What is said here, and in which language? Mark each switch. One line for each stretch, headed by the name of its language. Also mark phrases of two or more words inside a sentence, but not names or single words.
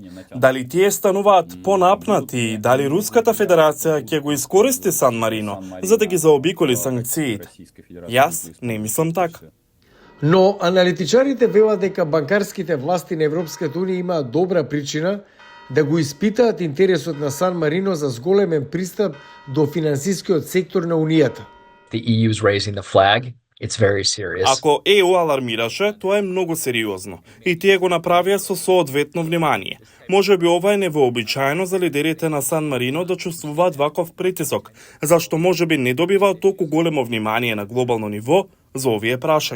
Macedonian: Дали тие стануваат понапнати и дали Руската Федерација ќе го искористи Сан Марино за да ги заобиколи санкциите? Јас не мислам така. Но аналитичарите велат дека банкарските власти на Европската Унија имаат добра причина да го испитаат интересот на Сан Марино за зголемен пристап до финансискиот сектор на Унијата.
English: The EU's raising the flag. It's very serious.
Macedonian: Ако ЕУ алармираше, тоа е многу сериозно и тие го направија со соодветно внимание. Можеби ова е невообичаено за лидерите на Сан Марино да чувствуваат ваков притисок, зашто можеби не добиваат толку големо внимание на глобално ниво за овие прашања.